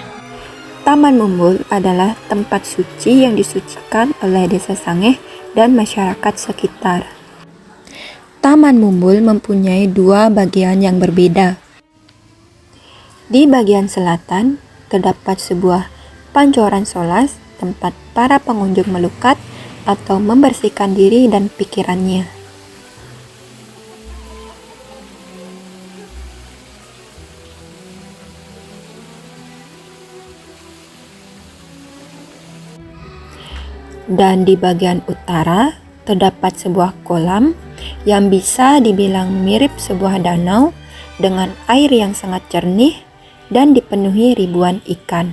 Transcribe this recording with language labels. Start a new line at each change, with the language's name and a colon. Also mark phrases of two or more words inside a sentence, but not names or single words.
Indonesian: Taman Mumbul adalah tempat suci yang disucikan oleh Desa Sangeh dan masyarakat sekitar. Taman Mumbul mempunyai dua bagian yang berbeda. Di bagian selatan terdapat sebuah Pancoran Solas, tempat para pengunjung melukat atau membersihkan diri dan pikirannya. Dan di bagian utara terdapat sebuah kolam yang bisa dibilang mirip sebuah danau dengan air yang sangat jernih dan dipenuhi ribuan ikan.